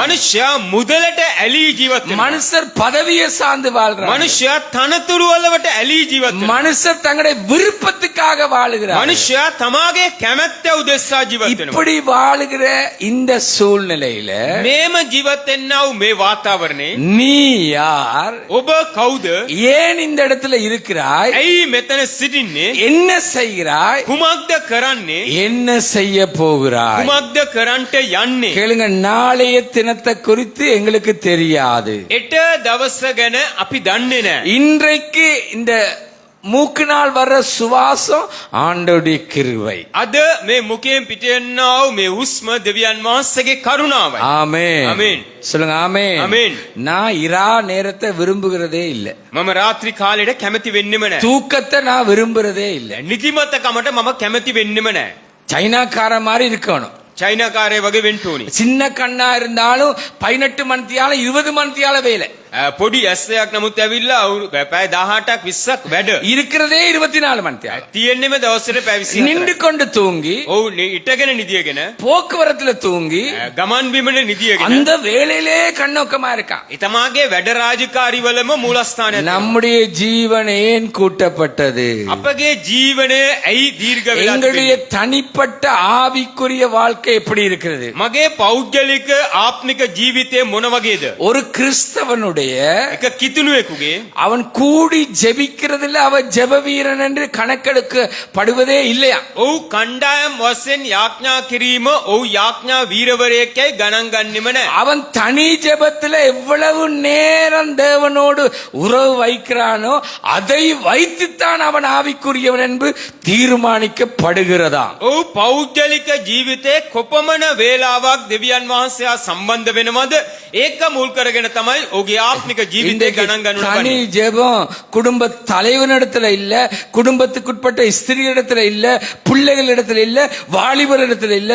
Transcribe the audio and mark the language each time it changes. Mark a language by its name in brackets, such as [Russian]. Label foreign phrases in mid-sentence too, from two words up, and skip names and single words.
[Sinhala] මනුෂ්‍යයා මුදලට ඇලී ජීවත් වෙනවා. [Tamil] மனுஷர் பதவியை சார்ந்து வாழ்றாங்க. [Sinhala] මනුෂ්‍යයා තනතුරු වලට ඇලී ජීවත් වෙනවා. [Tamil] மனுஷர் தங்களுடைய விருப்பத்துக்காக வாழுகிறார். [Sinhala] මනුෂ්‍යයා තමාගේ කැමැත්ත උදෙසා ජීවත් වෙනවා. [Tamil] இப்படி வாழுகிற இந்த சூழ்நிலையில [Sinhala] මේම ජීවත් වෙන්නා වූ මේ වාතාවරණේ [Tamil] நீ யார்? [Sinhala] ඔබ කවුද? [Tamil] ஏன் இந்த இடத்துல இருக்கிறாய்? [Sinhala] ඇයි මෙතන සිටින්නේ? [Tamil] என்ன செய்கிறாய்? [Sinhala] කුමක්ද කරන්නේ? [Tamil] என்ன செய்ய போகிறாய்? [Sinhala] කුමක්ද කරන්නට යන්නේ? [Tamil] கேளுங்க, நாளைய தினத்தை குறித்து எங்களுக்கு தெரியாது. [Sinhala] එට දවස ගැන අපි දන්නේ නැහැ. [Tamil] இன்றைக்கு இந்த மூக்கினால் வர்ற சுவாசம் ஆண்டவருடைய கிருபை. [Sinhala] අද මේ මුකෙන් පිටෙන්නා වූ මේ හුස්ම දෙවියන් වහන්සේගේ කරුණාවයි. [Tamil] ஆமென். ஆமென். சொல்லுங்க ஆமென். ஆமென். நான் இரா நேரத்தை விரும்புகிறதே இல்ல. [Sinhala] මම රාත්‍රී කාලෙට කැමති වෙන්නෙම නැහැ. [Tamil] தூக்கத்தை நான் விரும்புறதே இல்ல. [Sinhala] නිදිමතකමට මම කැමති වෙන්නෙම නැහැ. [Tamil] சைனாக்கார மாதிரி இருக்கணும். [Sinhala] චෛනාකාරය වගේ වෙන්න ඕනි. [Tamil] சின்ன கண்ணா இருந்தாலும் 18 மணித்தியால 20 மணித்தியால வேலை. [Sinhala] පොඩි ඇස්සයක් නමුත් ඇවිල්ලා පැය 18ක් 20ක් වැඩ. [Tamil] இருக்கிறதே 24 மணித்தியால. [Sinhala] තියෙන්නෙම දවසට පැය 24. [Tamil] நின்று கொண்டு தூங்கி [Sinhala] ඔව් ඉටගෙන නිදියගෙන [Tamil] போக்குவரத்துல தூங்கி [Sinhala] ගමන් බිමන නිදියගෙන [Tamil] அந்த வேலையிலே கண்ணோக்கமா இருக்கான். [Sinhala] තමගේ වැඩ රාජකාරිවලම මූලස්ථානය. [Tamil] நம்முடைய ஜீவன் ஏன் கூட்டப்பட்டது? [Sinhala] අපගේ ජීවනය ඇයි දීර්ඝ වෙලා [Tamil] எங்களுடைய [Sinhala] තිබෙන්නේ? [Tamil] தனிப்பட்ட ஆவிக்குரிய வாழ்க்கை எப்படி இருக்கிறது? [Sinhala] මගේ පෞද්ගලික ආත්මික ජීවිතය මොන වගේද? [Tamil] ஒரு கிறிஸ்தவனுடைய [Sinhala] එක කිතුණුවෙකුගේ [Tamil] அவன் கூடி ஜெபிக்கிறதுல அவன் ஜெப வீரன் என்று கணக்கெடுக்கப்படுவதே இல்லையா? [Sinhala] ඔව් කණ්ඩායම් වශයෙන් යාඥා කිරීම ඔව් යාඥා වීරවරයෙක්යි ගණන් ගන්නෙම නැහැ. [Tamil] அவன் தனி ஜெபத்துல எவ்வளவு நேரம் தேவனோடு உறவு வைக்கிறானோ அதை வைத்துத்தான் அவன் ஆவிக்குரியவன் என்று தீர்மானிக்கப்படுகிறதா? [Sinhala] ඔව් පෞද්ගලික ජීවිතේ කොපමණ වේලාවක් දෙවියන් වහන්සේ හා සම්බන්ධ වෙනවද? ඒක මුල් කරගෙන තමයි ඔහුගේ ආත්මික ජීවිතේ [Tamil] இன்றைக்கு [Sinhala] ගණන් ගන්න [Tamil] தனி [Sinhala] ඕනේ. [Tamil] ஜெபம் குடும்ப தலைவனிடத்துல இல்ல, குடும்பத்துக்குட்பட்ட ஸ்திரீ இல்ல, பிள்ளைகள் இடத்துல இல்ல, வாலிபர் இடத்துல இல்ல.